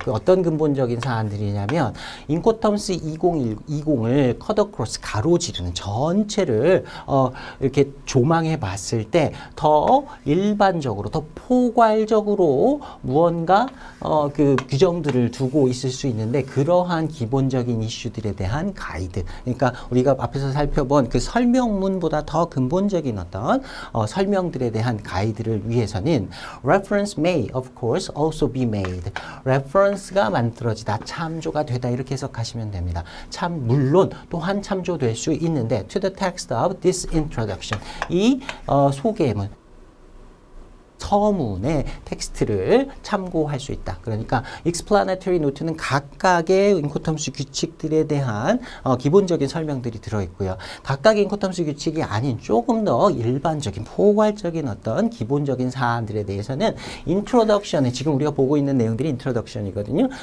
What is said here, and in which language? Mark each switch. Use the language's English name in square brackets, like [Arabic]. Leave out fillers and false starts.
[Korean] 그 어떤 근본적인 사안들이냐면 인코텀스 2020을 컷어크로스 가로지르는 전체를 이렇게 조망해 봤을 때 더 일반적으로 더 포괄적으로 무언가 그 규정들을 두고 있을 수 있는데 그러한 기본적인 이슈들에 대한 가이드. 그러니까 우리가 앞에서 살펴본 그 설명문보다 더 근본적인 어떤 설명들에 대한 가이드를 위해서는 [English] reference may of course also be made. [Korean] reference가 만들어지다, 참조가 되다 이렇게 해석하시면 됩니다. 물론 또한 참조될 수 있는데 [English] to the text of this introduction. [Korean] 이 소개문 서문의 텍스트를 참고할 수 있다. 그러니까 explanatory note는 각각의 인코텀스 규칙들에 대한 기본적인 설명들이 들어있고요. 각각의 인코텀스 규칙이 아닌 조금 더 일반적인 포괄적인 어떤 기본적인 사안들에 대해서는 introduction에 지금 우리가 보고 있는 내용들이 introduction이거든요.